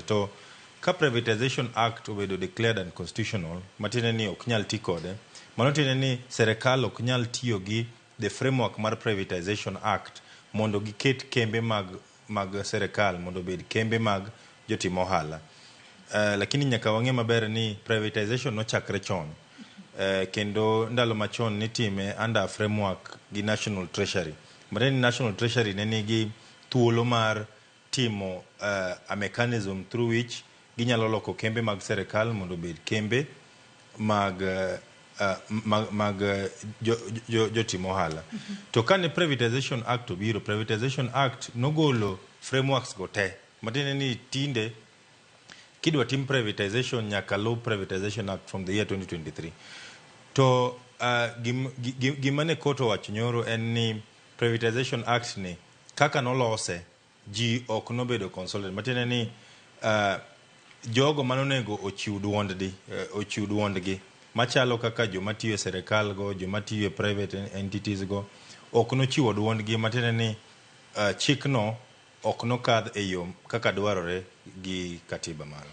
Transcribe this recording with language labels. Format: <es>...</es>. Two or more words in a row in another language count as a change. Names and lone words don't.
<luo>To ka Privatization Act obedo</luo> <en>declared unconstitutional</en> <luo>matiende ni ok nyal ti kode, mano tiende ni serikal ok nyal tiyo gi</luo> <en>the framework</en> <luo>mar Privatization Act mondo giket kembe mag serikal mondo bed kembe mag jotim ohala. Lakini nyaka wang'e maber ni privatization nochakre chon kendo ndalo machon nitime</luo> <en>under framework</en> <luo>gi National Treasury. Mane ni National Treasury ne nigi thuolo mar timo</luo> <en>a mechanism through which</en> <luo>ginyalo loko kembe mag serikal mondo bed kembe mag jotim ohala. To kane Privatization Act obiro, Privatization Act nogolo frameworks go te. Matiende ni tinde kidwa tim privatization nyaka law Privatization Act</luo> <en>from the year 2023.</en> <luo>To gimane koto wacho nyoro en ni Privatization Act ni kaka nolose ji ok nobedo consulted matiende ni jogo manonego ochiw duondgi machalo kaka joma tiyo e serikal go, joma tiyo e</luo> <en>private entities</en> <luo>go ok nochiwo duondgi matiende ni chikno ok nokadh e yo kaka dwarore gi katiba malo.</luo>